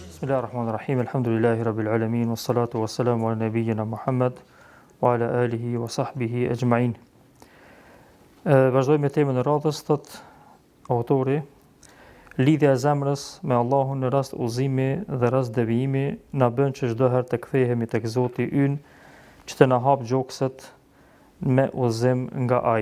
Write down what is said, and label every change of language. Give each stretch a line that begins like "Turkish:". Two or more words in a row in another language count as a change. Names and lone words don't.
Arabic: بسم الله الرحمن الرحيم الحمد لله رب العالمين والصلاة والسلام على نبينا محمد وعلى آله وصحبه أجمعين.
Albanian: Vazhdojmë me temën e radhës, thot autori, lidhja e zemrës me Allahun në rast udhëzimi dhe rast devijimi na bën që çdo herë të kthehemi tek Zoti ynë, që të na hap gjokset me udhëzim nga ai.